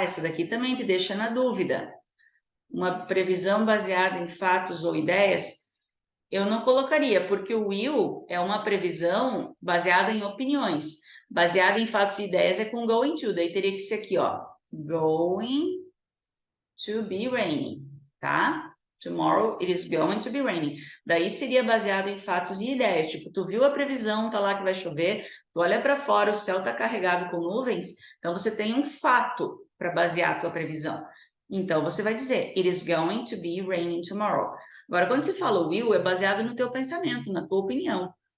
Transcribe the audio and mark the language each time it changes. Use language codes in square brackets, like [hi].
[pt] Essa daqui também te deixa na dúvida. Uma previsão baseada em fatos ou ideias, eu não colocaria, porque o will é uma previsão baseada em opiniões. Baseada em fatos e ideias é com going to, daí teria que ser aqui, ó. [en] Going to be raining, tá? Tomorrow it is going to be raining. [pt] Daí seria baseado em fatos e ideias. Tipo, tu viu a previsão, tá lá que vai chover, tu olha para fora, o céu tá carregado com nuvens, então você tem um fato para basear a tua previsão. Então você vai dizer, [en] it is going to be raining tomorrow. [pt] Agora, quando você fala will, é baseado no teu pensamento, na tua opinião.